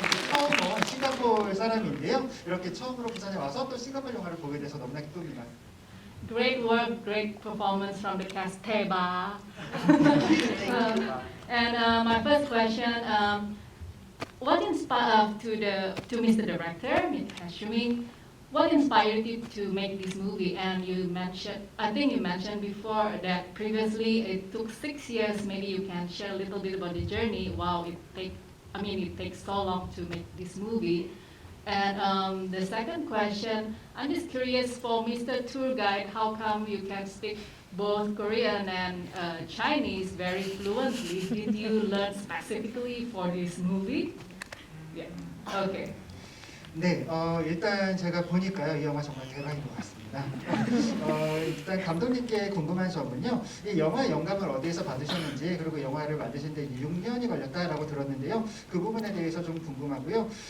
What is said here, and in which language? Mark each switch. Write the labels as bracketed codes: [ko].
[ko] 처음 온 싱가포르 사람인데요. 이렇게 처음으로 부산에 와서 또 싱가포르 영화를 보게 돼서 너무나 기쁩니다. [en] Great work, great performance from the cast. Teba. And my first question, what inspired to Mr. Director, Mr. Hashimi, what inspired you to make this movie? And you mentioned, I think you mentioned before that previously it took 6 years. Maybe you can share a little bit about the journey. Wow, it takes so long to make this movie. And the second question, I'm just curious for Mr. Tour Guide, how come you can speak both Korean and Chinese very fluently? Did you learn specifically for this movie? Yeah. Okay. [ko] 네, 일단 제가 보니까요, 이 영화 정말 대박인 것 같습니다. 일단 감독님께 궁금한 점은요, 이 영화의 영감을 어디에서 받으셨는지, 그리고 영화를 만드시는데 6년이 걸렸다라고 들었는데요, 그 부분에 대해서 좀 궁금하고요.